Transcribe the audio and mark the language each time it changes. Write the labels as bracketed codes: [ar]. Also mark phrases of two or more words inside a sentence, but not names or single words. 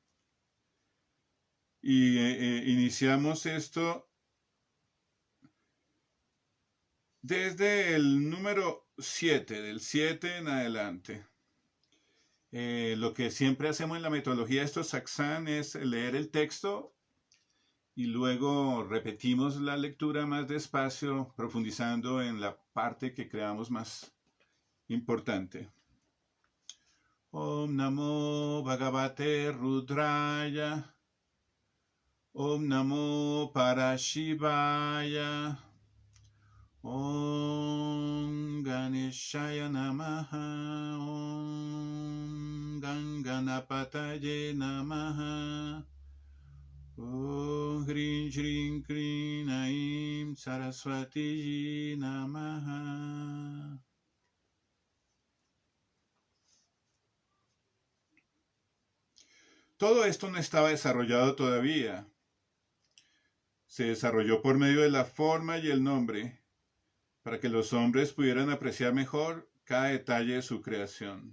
[es] Y iniciamos esto desde el número 7, del 7 en adelante. Lo que siempre hacemos en la metodología de estos satsang es leer el texto y luego repetimos la lectura más despacio, profundizando en la parte que creamos más importante. [sa] ॐ नमो भगवते रुद्राय. ॐ नमो परशिवाय. ॐ गणेशाय नमः. ॐ गणनपतये नमः. ॐ ह्रीम् श्रीम् क्रीम् ऐम् सरस्वती नमः. [es] Todo esto no estaba desarrollado todavía. Se desarrolló por medio de la forma y el nombre, para que los hombres pudieran apreciar mejor cada detalle de su creación.